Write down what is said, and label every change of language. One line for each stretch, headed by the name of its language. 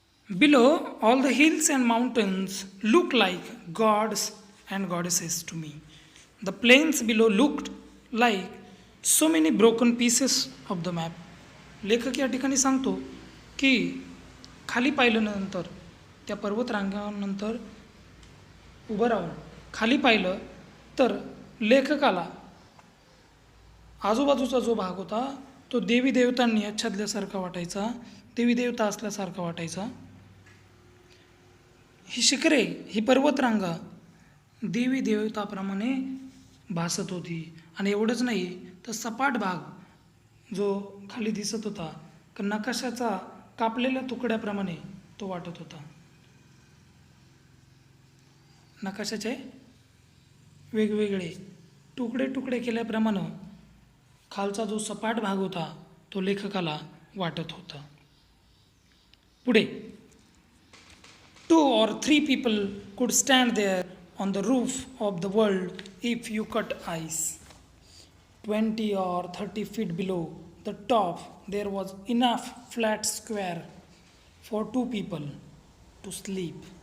English: Below, all the hills and mountains look like gods and goddesses to me. The plains below looked like so many broken pieces of the map.
Marathi: लेखक या ठिकाणी सांगतो की खाली पाहिल्यानंतर त्या पर्वतरांगानंतर उभं राहून खाली पाहिलं तर लेखकाला आजूबाजूचा जो भाग होता तो देवी देवतांनी आच्छादल्यासारखा वाटायचा, देवी देवता असल्यासारखा वाटायचा. ही शिखरे, ही पर्वतरांगा देवी देवताप्रमाणे भासत होती आणि एवढंच नाही तर सपाट भाग जो खाली दिसत होता नकाशाचा कापलेल्या तुकड्याप्रमाणे तो वाटत होता. नकाशाचे वेगवेगळे तुकडे तुकडे केल्याप्रमाणे खालचा जो सपाट भाग होता तो लेखकाला वाटत होता. पुढे
English: 2 or 3 people could stand there on the roof of the world if you cut ice. 20 or 30 feet below the top, there was enough flat square for 2 people to sleep.